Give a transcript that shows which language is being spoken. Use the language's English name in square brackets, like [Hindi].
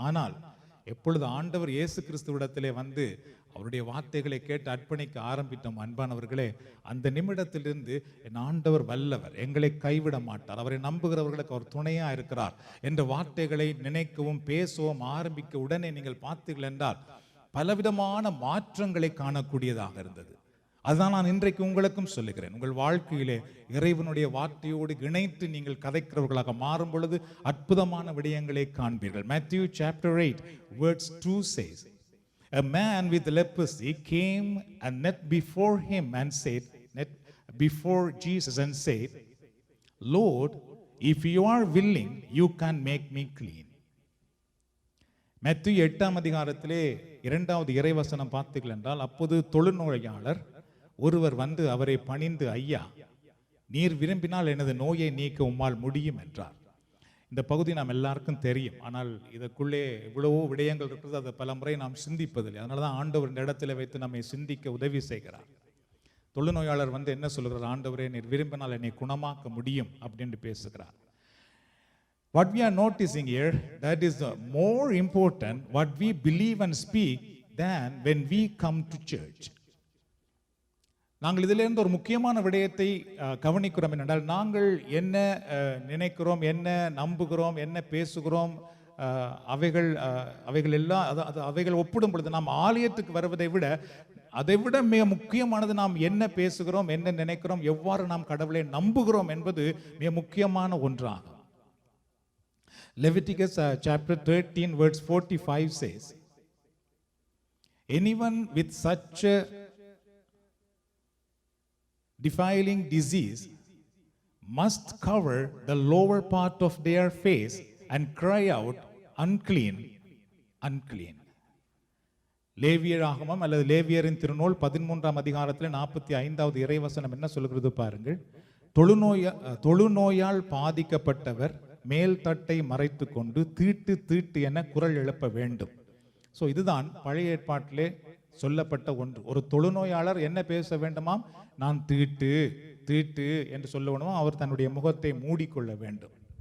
[Tamil] ஆனால் எப்பொழுது ஆண்டவர் இயேசு கிறிஸ்துவிடத்திலே வந்து அவருடைய வார்த்தைகளை கேட்டு அர்ப்பணிக்க ஆரம்பித்தோம் அன்பானவர்களே, அந்த நிமிடத்திலிருந்து என் ஆண்டவர் வல்லவர், எங்களை கைவிட மாட்டார், அவரை நம்புகிறவர்களுக்கு அவர் துணையா இருக்கிறார் என்ற வார்த்தைகளை நினைக்கவும் பேசவும் ஆரம்பிக்க உடனே நீங்கள் பார்த்தீர்கள் என்றால் பலவிதமான மாற்றங்களை காணக்கூடியதாக இருந்தது. அதுதான் நான் இன்றைக்கு உங்களுக்கும் சொல்லுகிறேன். உங்கள் வாழ்க்கையிலே இறைவனுடைய வார்த்தையோடு இணைத்து நீங்கள் கதைக்கிறவர்களாக மாறும் பொழுது அற்புதமான விடயங்களை காண்பீர்கள். [English] Matthew chapter 8 verse 2 says, A man with leprosy came and knelt before him and said, before Jesus and said, Lord, if you are willing, you can make me clean. [Tamil] மத்தேயு 8ஆம் அதிகாரத்திலே 2வது இறைவசனம் பார்த்தீர்கள் என்றால், அப்போது தொழுநோயாளர் ஒருவர் வந்து அவரை பணிந்து, ஐயா, நீர் விரும்பினால் எனது நோயை நீக்க உம்மால் முடியும் என்றார். இந்த பகுதி நாம் எல்லாருக்கும் தெரியும். ஆனால் இதற்குள்ளே இவ்வளவோ விடயங்கள் இருக்கிறது, அதை பல முறை நாம் சிந்திப்பதில்லை. அதனால தான் ஆண்டவர் இந்த இடத்துல வைத்து நம்மை சிந்திக்க உதவி செய்கிறார். தொழுநோயாளர் வந்து என்ன சொல்கிறார், ஆண்டவரே நீர் விரும்பினால் என்னை குணமாக்க முடியும் அப்படின்னு பேசுகிறார். [English] What we are noticing here, that is more important what we believe and speak than when we come to church. [Tamil] நாங்கள் இதிலிருந்து ஒரு முக்கியமான விடயத்தை கவனிக்கிறோம். என்றால் நாங்கள் என்ன நினைக்கிறோம், என்ன நம்புகிறோம், என்ன பேசுகிறோம், அவைகள் எல்லாம் அவைகள் ஒப்பிடும் பொழுது நாம் ஆலயத்துக்கு வருவதை விட அதைவிட மிக முக்கியமானது நாம் என்ன பேசுகிறோம், என்ன நினைக்கிறோம், எவ்வாறு நாம் கடவுளை நம்புகிறோம் என்பது மிக முக்கியமான ஒன்றாகும். [English] Leviticus chapter 13 verse 45 says, Anyone with such a defiling disease must cover the lower part of their face and cry out, unclean, unclean. [Tamil] லேவியராகமம் அல்லது லேவியரின் திருநூல் 13ஆம் அதிகாரத்தில் 45வது இறைவசனம் என்ன சொல்கிறது பாருங்கள். தொழுநோயால் பாதிக்கப்பட்டவர் மேல் தட்டை மறைத்து கொண்டு தீட்டு தீட்டு என குரல் எழுப்ப வேண்டும். ஸோ இதுதான் பழைய ஏற்பாட்டிலே சொல்லப்பட்ட ஒன்று. ஒரு தொழுநோயாளர் என்ன பேச வேண்டுமாம், நான் தீட்டு தீட்டு என்று சொல்ல வேண்டுமா, அவர் தன்னுடைய முகத்தை மூடிக்கொள்ள வேண்டும்.